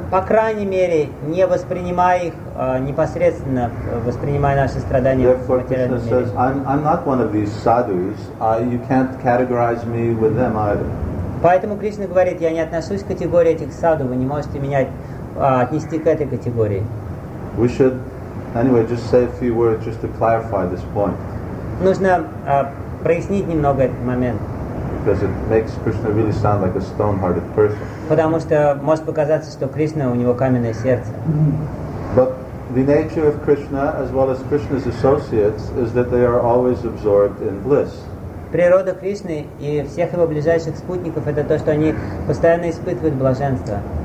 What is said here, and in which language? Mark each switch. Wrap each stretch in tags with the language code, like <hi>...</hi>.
<ru>По крайней мере, не воспринимая их непосредственно, воспринимая наши страдания в материальном мире.</ru> <en>I'm not one of these sadhus. You can't categorize me with them either.</en> <ru>Поэтому Кришна говорит, я не отношусь к категории этих саду, вы не можете меня отнести к этой категории.</ru> <en>We should, anyway, just say a few words just to clarify this point.</en> <ru>Нужно прояснить немного этот момент.</ru> <en>Because it makes Krishna really sound like a stone-hearted person.</en> <ru>Потому что может показаться, что Кришна, у него каменное сердце.</ru> <en>But the nature of Krishna, as well as Krishna's associates, is that they are always absorbed in bliss.</en> <ru>Природа Кришны и всех его ближайших спутников — это то, что они постоянно испытывают блаженство.</ru>